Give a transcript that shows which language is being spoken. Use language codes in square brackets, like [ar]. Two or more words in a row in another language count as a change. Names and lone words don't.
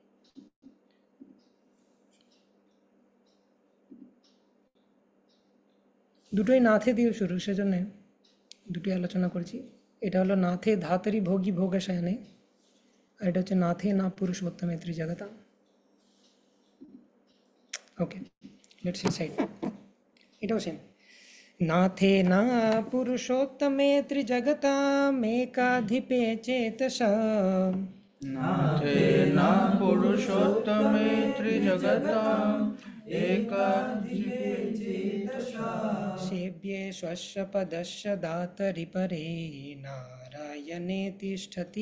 [bn] দুটোই নাথে দিয়ে শুরু, সেজন্য দুটি আলোচনা করছি। এটা হলো [sa] নাথে ধাতরি ভোগী ভোগশায়নে, [bn] আর এটা হচ্ছে [sa] নাথে না পুরুষোত্তমে ত্রিজগতা। [en] Okay, let's see side. [bn] এটাও সেম, [sa] नाथे न पुरुषोत्तमे त्रिजगतामेकाधिपे चेतसा, नाथे न पुरुषोत्तमे त्रिजगताम् एकाधिपे चेतसा, सेव्ये स्वस्य पदस्य दातरि परे नारायणे तिष्ठति,